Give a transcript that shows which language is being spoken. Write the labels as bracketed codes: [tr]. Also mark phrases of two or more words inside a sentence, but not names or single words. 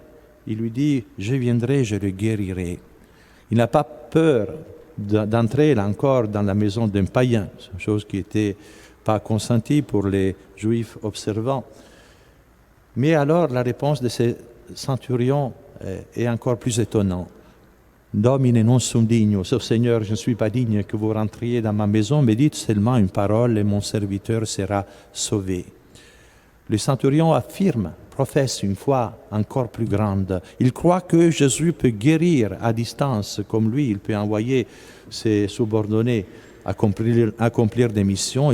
[fr] Il lui dit, je viendrai, je le guérirai. Il n'a pas peur d'entrer là encore dans la maison d'un païen, chose qui n'était pas consentie pour les Juifs observants. Mais alors la réponse de ce centurion est encore plus étonnante. [la] Domine non sum digno, [fr] Seigneur, je ne suis pas digne que vous rentriez dans ma maison, mais dites seulement une parole et mon serviteur sera sauvé. Le centurion affirme, professe une foi encore plus grande. Il croit que Jésus peut guérir à distance, comme lui, il peut envoyer ses subordonnés accomplir des missions.